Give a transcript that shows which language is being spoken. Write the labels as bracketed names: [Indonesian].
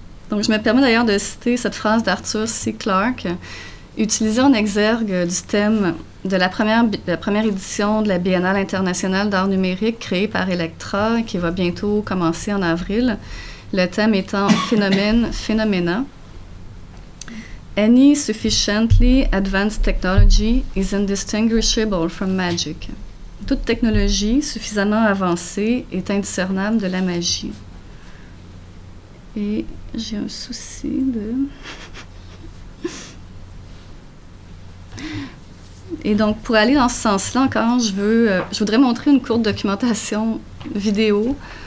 [French] Donc, je me permets d'ailleurs de citer cette phrase d'Arthur C. Clarke, utilisée en exergue du thème de la première édition de la Biennale internationale d'art numérique créée par Electra, qui va bientôt commencer en avril. Le thème étant Phenomena. [English] Any sufficiently advanced technology is indistinguishable from magic. [French] Toute technologie suffisamment avancée est indiscernable de la magie. Et j'ai un souci de... Et donc, pour aller dans ce sens-là encore, je voudrais montrer une courte documentation vidéo.